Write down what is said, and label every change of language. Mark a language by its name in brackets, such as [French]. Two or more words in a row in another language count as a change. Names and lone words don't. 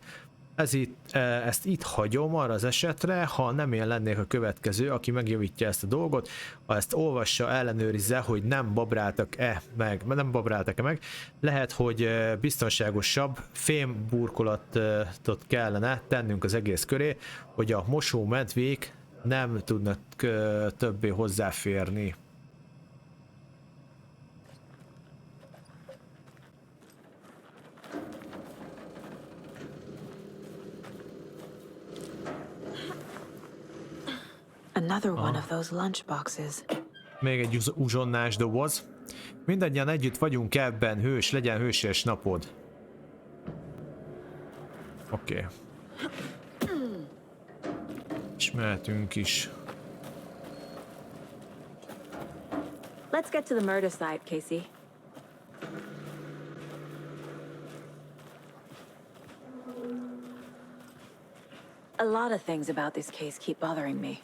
[Hungarian] Ezt itt hagyom arra az esetre, ha nem én lennék a következő, aki megjavítja ezt a dolgot, ha ezt olvassa, ellenőrizze, hogy nem babráltak-e meg. Lehet, hogy biztonságosabb fémburkolatot kellene tennünk az egész köré, hogy a mosómedvék nem tudnak többé hozzáférni. [English] Another one of those lunch boxes. [Hungarian] Még egy uzsonnás doboz. Mindannyian együtt vagyunk ebben, hős, legyen hősies napod. Oké. És mehetünk is. [English] Let's get to the murder site, Casey. A lot of things about this case keep bothering me.